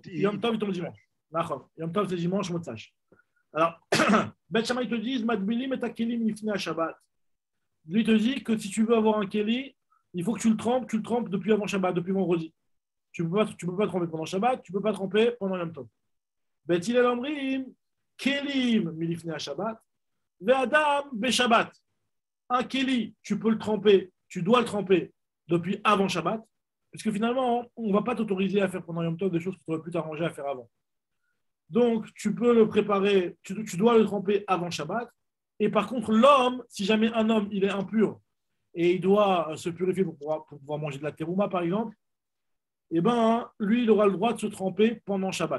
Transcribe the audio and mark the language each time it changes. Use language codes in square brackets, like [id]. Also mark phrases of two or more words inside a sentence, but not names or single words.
[he] יום טוב, [fr] il tombe dimanche. D'accord. [he] יום טוב, [fr] c'est dimanche, Motsach. Alors, Bet Shammai te dit, [he] מטבילים את הכלים לפני השבת. [fr] Lui te dit que si tu veux avoir un Keli, il faut que tu le trempes depuis avant Shabbat, depuis vendredi. Tu ne peux pas tremper pendant Shabbat, tu ne peux pas tremper pendant [he] יום טוב. בית הלל אומרים כלים מלפני השבת והאדם בשבת. [fr] Un Keli, tu peux le tremper, tu dois le tremper depuis avant Shabbat, puisque finalement, on ne va pas t'autoriser à faire pendant [he] יום טוב [fr] des choses que tu aurais pu t'arranger à faire avant. Donc, tu peux le préparer, tu dois le tremper avant Shabbat. Et par contre, l'homme, si jamais un homme, il est impur et il doit se purifier pour pouvoir manger de la terouma, par exemple, eh ben, lui, il aura le droit de se tremper pendant Shabbat.